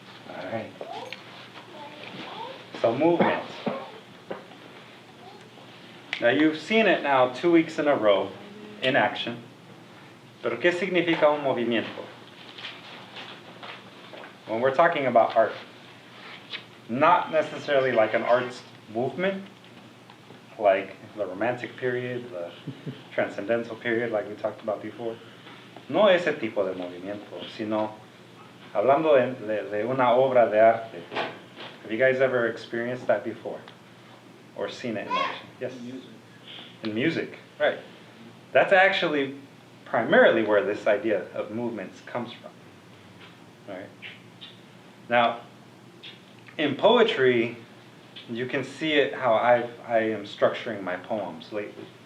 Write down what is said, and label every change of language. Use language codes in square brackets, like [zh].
[en] All right. So movement. Now you've seen it now 2 weeks in a row in action. [es] Pero ¿qué significa un movimiento? [en] When we're talking about art, not necessarily like an arts movement, like the Romantic period, the Transcendental period, like we talked about before. [es] No ese tipo de movimiento, sino hablando de una obra de arte. [en] Have you guys ever experienced that before? Or seen it in action? Yes? In music, right. That's actually primarily where this idea of movements comes from. Right. Now, in poetry, you can see it how I am structuring my poems lately.